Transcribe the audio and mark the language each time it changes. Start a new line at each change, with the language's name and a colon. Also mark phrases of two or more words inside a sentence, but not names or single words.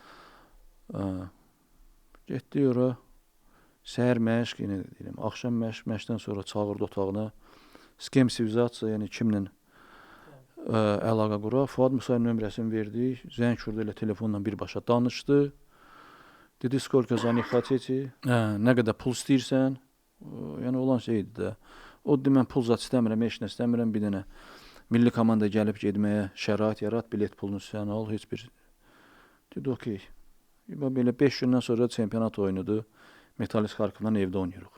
Azerbaijani: Getdik ora. Səhər məşq, yenə deyirəm, axşam məşq, məşqdən sonra çağırdı otağına.
Russian: S kim связаться,
Azerbaijani: yəni kimlə əlaqə qura. Fuad Musayevin nömrəsini verdik. Zəng vurdu, elə telefonla birbaşa danışdı. Dedi,
Russian: сколько за них хотите?
Azerbaijani: Nə qədər pul istəyirsən? Yəni olan şeydir də. O dedi, mən pul zat istəmirəm, heç nə istəmirəm. Bir dənə milli komanda gəlib getməyə şərait yarat, bilet pulunu sən al, heç bir. Dedi, okey. Belə 5 gündən sonra çempionat oynadı. Metalist Xarkovdan evdə oynayırıq.